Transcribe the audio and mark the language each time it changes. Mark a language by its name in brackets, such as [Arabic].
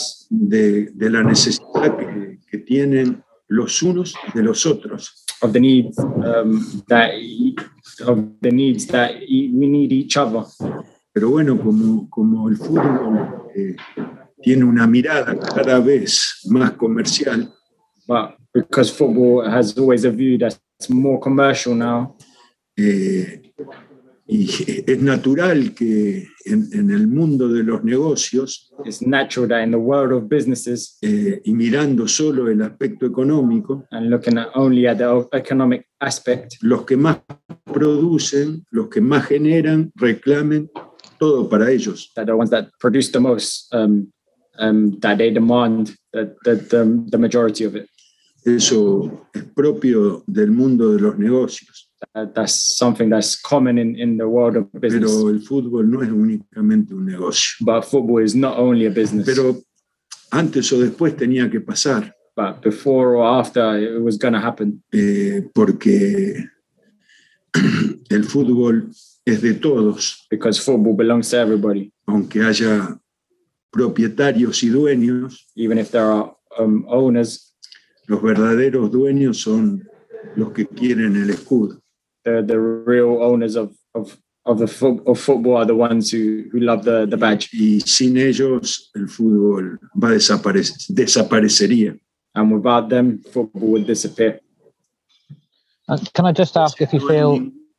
[Spanish] de la necesidad que tienen los unos de los otros. [English] Of the needs that we need each other. [Spanish] Pero bueno, como el fútbol tiene una mirada cada vez más comercial, [English] but because football has always a view that's more commercial now, [Spanish] y es natural que en el mundo de los negocios, [English] it's natural that in the world of businesses, [Spanish] y mirando solo el aspecto económico, [English] and looking at only at the economic aspect, [Spanish] los que más producen, los que más generan, reclamen todo para ellos. [English] that the ones that produce the most, that they demand the majority of it. [Spanish] Eso es propio del mundo de los negocios. [English] That's something that's common in the world of business. [Spanish] Pero el fútbol no es únicamente un negocio. [English] But football is not only a business. [Spanish] Pero antes o después tenía que pasar. [English] But before or after, it was going to happen. [Spanish] Porque el fútbol es de todos. [English] Because football belongs to everybody. [Spanish] Aunque haya propietarios y dueños. [English] Even if there are owners. [Spanish] Los verdaderos dueños son los que quieren el escudo. [English] The real owners of football are the ones who love the badge. [Spanish] Y sin ellos el fútbol desaparecería. [English] And without them, football would disappear. Can I just ask if you feel